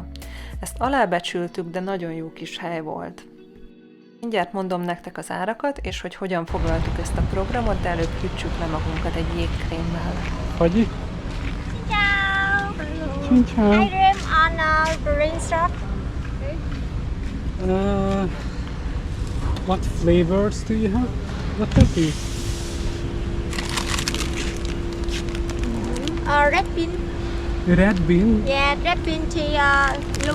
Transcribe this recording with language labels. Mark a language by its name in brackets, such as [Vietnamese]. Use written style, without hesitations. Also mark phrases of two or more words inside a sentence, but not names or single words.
[Hungarian] Ezt alábecsültük, de nagyon jó kis hely volt. Mindjárt mondom nektek az árakat, és hogy hogyan foglaltuk ezt a programot, de előbb hűtsük le magunkat egy jégkrémmel. [Portuguese] Pode? [Italian] Ciao. [Portuguese] Tchau, tchau. [English] I dream on a green stuff. What flavors do you have? What are these? Red bean. Red bean, Yeah, red bean tea, blue